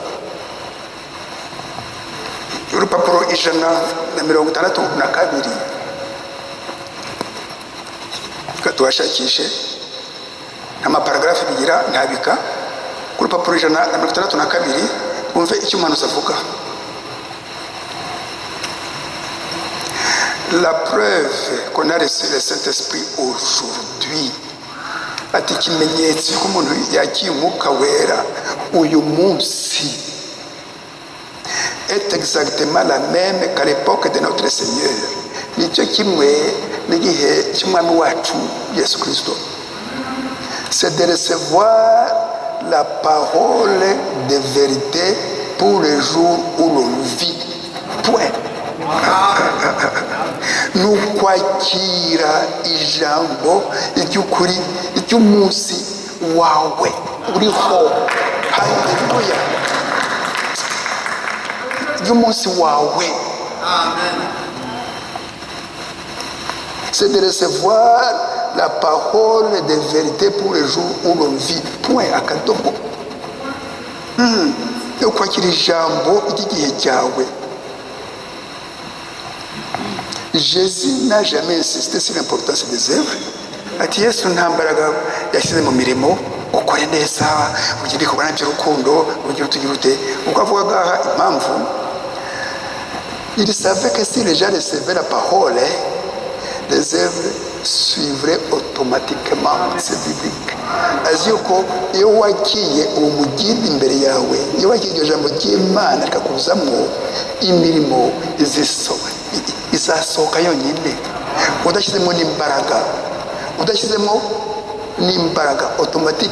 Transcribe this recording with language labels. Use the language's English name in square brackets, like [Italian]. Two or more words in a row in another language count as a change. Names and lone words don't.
[Kinyarwanda] Urupapuro 162 tuhashakishe, amaparagrafe bigira ntabika. Ku rupapuro 162 mwumve icyo umuhanuzi avuga. [French] La preuve qu'on a reçu le Saint-Esprit aujourd'hui, [Kinyarwanda] ati ikimenyetso ko umuntu yakiye umwuka wera uyu munsi, [French] est exactement la même qu'à l'époque de notre Seigneur. [Kinyarwanda] Nicyo kimwe n'igihe cy'umwami wacu Yesu Kristo. [French] C'est de recevoir la parole de vérité pour le jour où l'on vit. Point. [Kinyarwanda] Nukwakira ijambo iry'ukuri iry'umunsi wawe uriho. Haleluya. Iry'umunsi wawe. Amen. [French] C'est de recevoir la parole de vérité pour le jour où l'on vit. Point. [Kinyarwanda] Akadomo. Nukwakira ijambo iry'igihe cyawe. [French] Jésus n'a jamais insisté sur l'importance des œuvres. [Kinyarwanda] Ati Yesu nta mbaraga yashyize mu mirimo, ukore neza, ugire kubana by'urukundo, ugire utugira ute. Uko avuga impamvu, [French] il savait que si les gens recevaient la parole, les œuvres suivraient automatiquement. C'est biblique. [Kinyarwanda] Azi yuko iyo wakiye uwo mugirwa imbere yawe, iyo wakiye iryo jambo ry'Imana rikakuzamo, imirimo izasohoka yonyine, udashyizemo n'imbaraga, automatique.